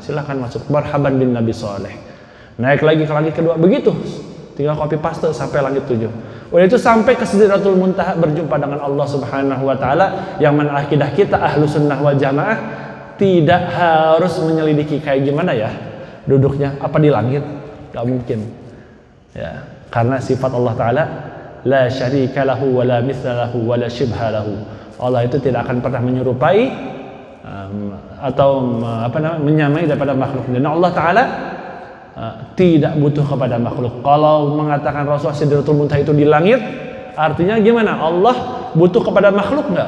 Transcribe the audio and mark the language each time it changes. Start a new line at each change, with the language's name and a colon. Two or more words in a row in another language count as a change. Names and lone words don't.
Indonesian: Silahkan masuk,
Arabic: marhaban bin
Indonesian: Nabi Saleh. Naik lagi ke langit kedua, begitu, tinggal
English: copy paste
Indonesian: sampai langit 7. Udah itu sampai ke Sidratul Muntaha, berjumpa dengan Allah
Arabic: Subhanahu wa Ta'ala.
Indonesian: Yang mana akidah kita
Arabic: ahlu sunnah wal jamaah
Indonesian: tidak harus menyelidiki kayak gimana ya duduknya, apa di langit, gak mungkin ya, karena sifat Allah Ta'ala
Arabic: la syarika lahu wa la mithla lahu wa la shibha lahu.
Indonesian: Allah itu tidak akan pernah menyerupai atau menyamai daripada makhluknya. Dan Allah Ta'ala tidak butuh kepada makhluk. Kalau mengatakan Rasulullah Sidratul Muntaha itu di langit, artinya gimana? Allah butuh kepada makhluk nggak?